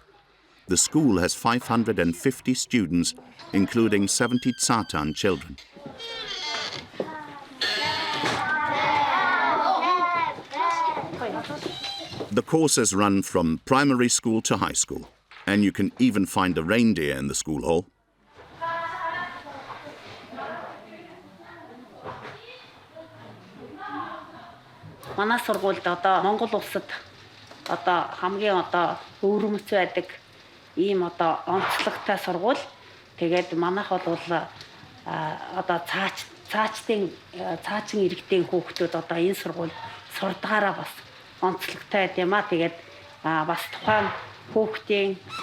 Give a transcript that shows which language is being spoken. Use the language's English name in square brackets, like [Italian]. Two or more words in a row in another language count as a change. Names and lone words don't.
[English] The school has 550 students, including 70 Tsaatan children. The courses run from primary school to high school, and you can even find a reindeer in the school hall. [Mongolian] манай сургуульд одоо Монгол улсад одоо хамгийн одоо өвөрмөц байдаг ийм одоо онцлогтой сургууль. Тэгээд манайх бол одоо цаачдын цаачин иргэдийн хүүхдүүд одоо энэ сургууль сурдгаараа бас онцлогтой байд юм а. Тэгээд бас тухайн хүүхдийн